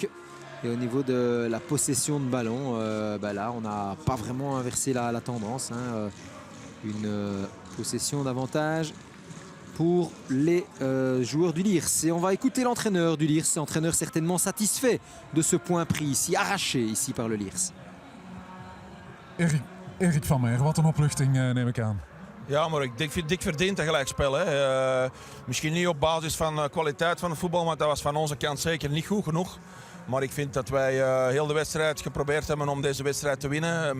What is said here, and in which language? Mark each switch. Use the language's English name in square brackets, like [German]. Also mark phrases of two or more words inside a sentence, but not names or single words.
[French] Et au niveau de la possession de ballon, là, on n'a pas vraiment inversé la tendance. Une possession d'avantage pour les joueurs du Lierse. Et on va écouter l'entraîneur du Lierse, entraîneur certainement satisfait de ce point pris ici, arraché ici par le Lierse. [Dutch] Erik Van Meer, wat een opluchting neem ik aan. Ja, maar ik vind dik verdiend een gelijkspel. Misschien niet op basis van de kwaliteit van het voetbal, want dat was van onze kant zeker niet goed genoeg. Maar ik vind dat wij heel de wedstrijd geprobeerd hebben om deze wedstrijd te winnen.